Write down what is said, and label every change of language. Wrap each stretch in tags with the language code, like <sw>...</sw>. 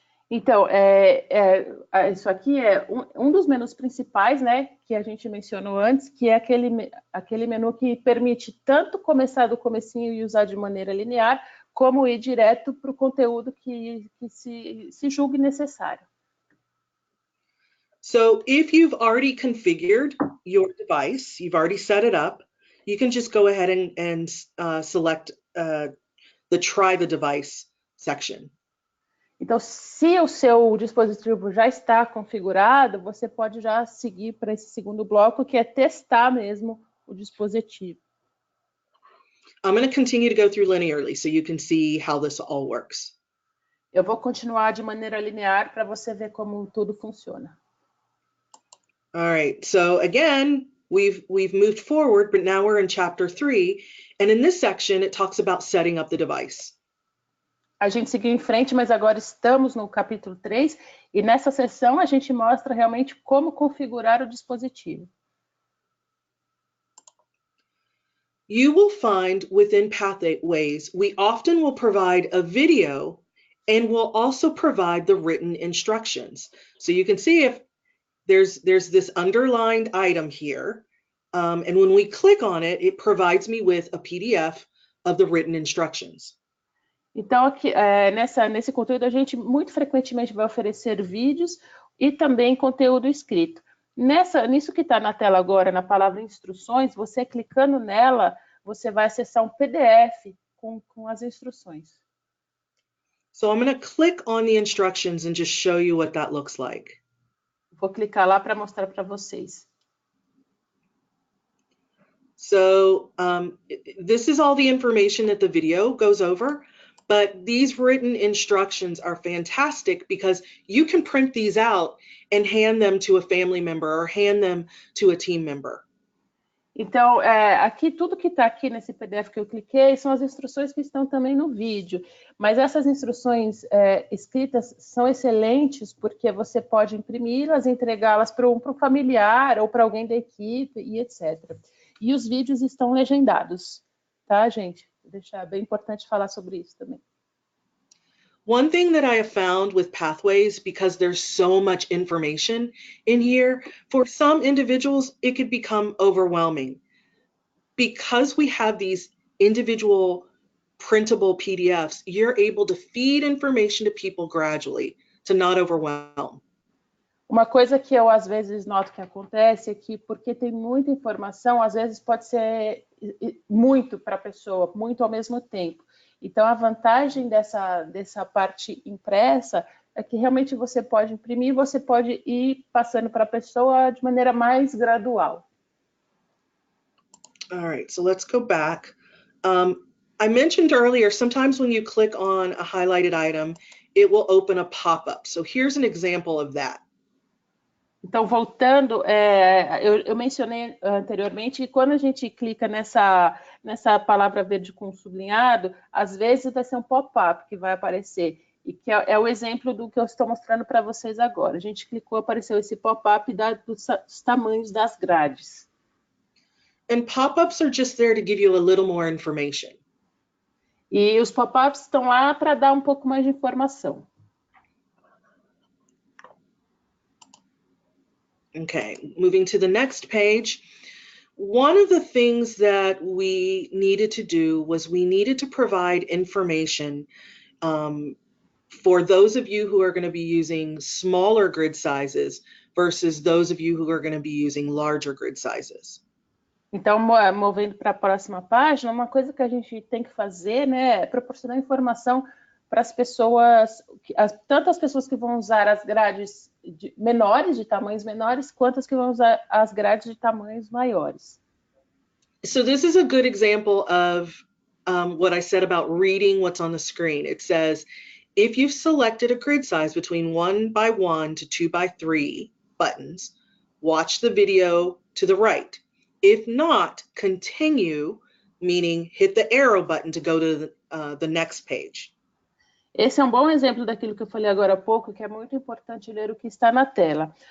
<pt>Então, isso aqui é um dos menus principais, né, que a gente mencionou antes, que é aquele menu que permite tanto começar do comecinho e usar de maneira linear, como ir direto para o conteúdo que se julgue necessário.</pt> <en>So if you've already configured your device, you've already set it up, you can just go ahead and select the Try the Device section.</en> <pt>Então, se o seu dispositivo já está configurado, você pode já seguir para esse segundo bloco, que é testar mesmo o dispositivo.</pt> <en>I'm going to continue to go through linearly so you can see how this all works.</en> <pt>Eu vou continuar de maneira linear para você ver como tudo funciona.</pt> <en>All right, so again, we've moved forward, but now we're in chapter 3, and in this section it talks about setting up the device.</en> <pt>A gente seguiu em frente, mas agora estamos no capítulo 3, e nessa sessão a gente mostra realmente como configurar o dispositivo.</pt> <en>You will find within Pathways, we often will provide a video and we'll also provide the written instructions. So you can see if there's this underlined item here, and when we click on it, it provides me with a PDF of the written instructions.</en> <pt>Então, aqui, nesse conteúdo, a gente muito frequentemente vai oferecer vídeos e também conteúdo escrito. Nisso que está na tela agora, na palavra instruções, você clicando nela, você vai acessar um PDF com as instruções.</pt> <en>So I'm going to click on the instructions and just show you what that looks like.</en> <pt>Vou clicar lá para mostrar para vocês.</pt> <en>So this is all the information that the video goes over, but these written instructions are fantastic because you can print these out and hand them to a family member or hand them to a team member.</en> <pt>Então, aqui tudo que está aqui nesse PDF que eu cliquei são as instruções que estão também no vídeo. Mas essas instruções escritas são excelentes porque você pode imprimi-las, entregá-las para um familiar ou para alguém da equipe e etc. E os vídeos estão legendados, tá, gente? Vou deixar bem importante falar sobre isso também.</pt> <en>One thing that I have found with Pathways, because there's so much information in here, for some individuals, it could become overwhelming. Because we have these individual printable PDFs, you're able to feed information to people gradually to not overwhelm.</en> <pt>Uma coisa que eu às vezes noto que acontece é que, porque tem muita informação, às vezes pode ser muito para a pessoa, muito ao mesmo tempo. Então, a vantagem dessa parte impressa é que realmente você pode imprimir, você pode ir passando para a pessoa de maneira mais gradual.</pt> <en>All right, so let's go back. I mentioned earlier, sometimes when you click on a highlighted item, it will open a pop-up. So here's an example of that.</en> <pt>Então, voltando, eu mencionei anteriormente que quando a gente clica nessa palavra verde com sublinhado, às vezes vai ser um pop-up que vai aparecer, e que é o exemplo do que eu estou mostrando para vocês agora. A gente clicou, apareceu esse pop-up dos tamanhos das grades.</pt> <en>And pop-ups are just there to give you a little more information.</en> <pt>E os pop-ups estão lá para dar um pouco mais de informação.</pt> <en>Okay, moving to the next page. One of the things that we needed to do was we needed to provide information for those of you who are going to be using smaller grid sizes versus those of you who are going to be using larger grid sizes.</en> <pt>Então, movendo para a próxima página, uma coisa que a gente tem que fazer, né, é proporcionar informação para as pessoas, tanto as pessoas que vão usar as grades menores, de tamanhos menores, quanto as que vão usar as grades de tamanhos maiores.</pt> <en>So this is a good example of what I said about reading what's on the screen. It says, if you've selected a grid size between 1x1 to 2x3 buttons, watch the video to the right. If not, continue, meaning hit the arrow button to go to the next page.</en> <pt>Esse é um bom exemplo daquilo que eu falei agora há pouco, que é muito importante ler o que está na tela.</pt>